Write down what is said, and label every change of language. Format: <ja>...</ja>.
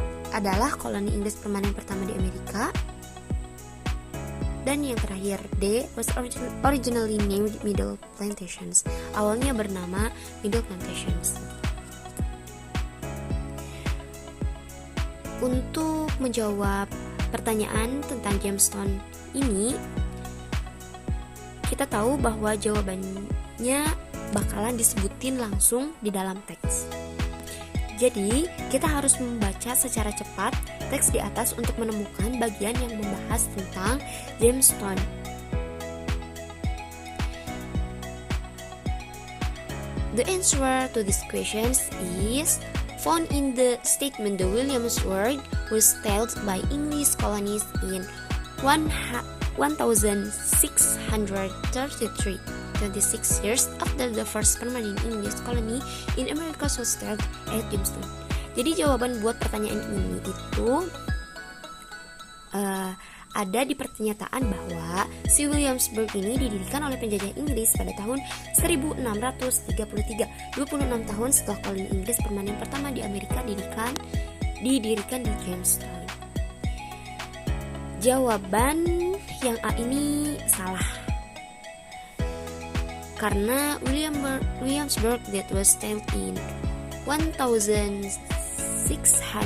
<id>Adalah koloni Inggris permanen pertama di Amerika. Dan yang terakhir, D.</id> <en>Was originally named Middle Plantations.</en> <id>Awalnya bernama Middle Plantations. Untuk menjawab pertanyaan tentang Jamestown ini, kita tahu bahwa jawabannya bakalan disebutin langsung di dalam teks. Jadi, kita harus membaca secara cepat teks di atas untuk menemukan bagian yang membahas tentang Jamestown.</id> <en>The answer to these questions is found in the statement the Williamsburg was settled by English colonies in 1633. 26 years after the first permanent English colony in America was settled at Jamestown.</en> <id>Jadi jawaban buat pertanyaan ini itu ada di pernyataan bahwa si Williamsburg ini didirikan oleh penjajah Inggris pada tahun 1633, 26 tahun setelah koloni Inggris permanen pertama di Amerika didirikan di Jamestown. Jawaban yang A ini salah.</id> <en>Karena Williamsburg that was settled in 1633.</en>